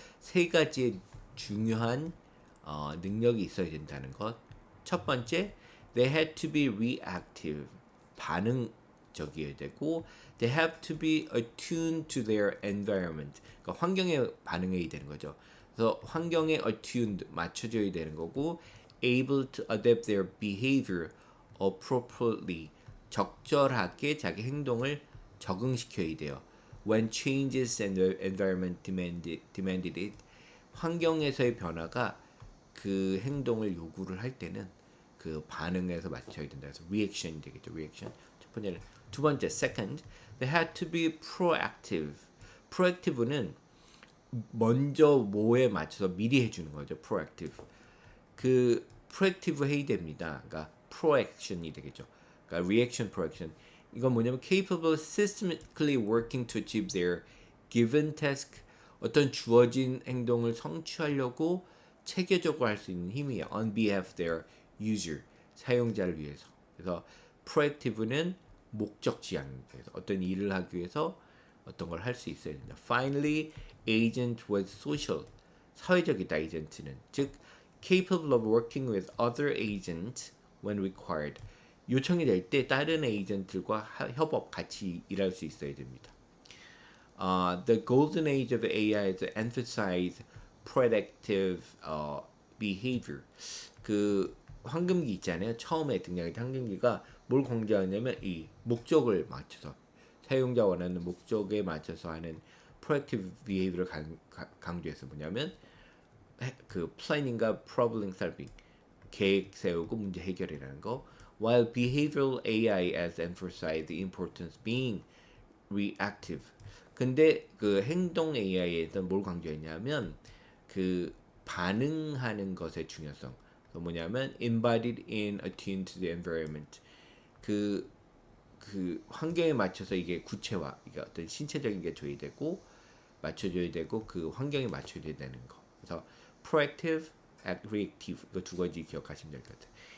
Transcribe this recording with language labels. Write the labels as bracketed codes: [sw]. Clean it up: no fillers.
[ko] 세 가지의 중요한 능력이 있어야 된다는 것. 첫 번째, [en] they had to be reactive. [ko] 반응적이어야 되고, [en] they have to be attuned to their environment. [ko] 그러니까 환경에 반응해야 되는 거죠. 그래서 환경에 [en] attuned [ko] 맞춰져야 되는 거고, [en] able to adapt their behavior appropriately. [ko] 적절하게 자기 행동을 적응시켜야 돼요. [en] When changes in the environment demanded it. [ko] 환경에서의 변화가 그 행동을 요구를 할 때는 그 반응에서 맞춰야 된다. 그래서 reaction 되겠죠. [en] reaction. [ko] 첫 번째는 두 번째 [en] second, they had to be proactive. [ko] proactive는 먼저 뭐에 맞춰서 미리 해주는 거죠. proactive. 그 proactive 해야 됩니다. 그러니까 proaction이 되겠죠. 그러니까 reaction, proaction. 이건 뭐냐면 [en] capable systematically working to achieve their given task. [ko] 어떤 주어진 행동을 성취하려고 체계적으로 할 수 있는 힘이에요. [en] On behalf of their user, [ko] 사용자를 위해서. 그래서 proactive는 목적 지향. 그래서 어떤 일을 하기 위해서 어떤 걸 할 수 있어야 된다. [en] Finally, agent was social. [ko] 사회적이다 에이전트는. 즉 [en] capable of working with other agents when required. [ko] 요청이 될 때 다른 에이전트들과 협업 같이 일할 수 있어야 됩니다. [en] The golden age of AI is emphasize predictive behavior. [ko] 그 황금기 있잖아요. 처음에 등장했던 황금기가 뭘 강조하냐면 이 목적을 맞춰서 사용자 원하는 목적에 맞춰서 하는 proactive behavior를 강조해서 뭐냐면 그 planning과 problem solving 계획 세우고 문제 해결이라는 거. [en] While behavioral AI has emphasized the importance being reactive. [ko] 근데 그 행동 AI에서 뭘 강조했냐면 그 반응하는 것의 중요성. 뭐냐면 [en] embodied in attuned to the environment. [ko] 그, 그 환경에 맞춰서 이게 구체화, 이게 어떤 신체적인 게 줘야 되고 맞춰줘야 되고 그 환경에 맞춰줘야 되는 거. 그래서 proactive, reactive 이거 두 가지 기억하시면 될 것 같아요.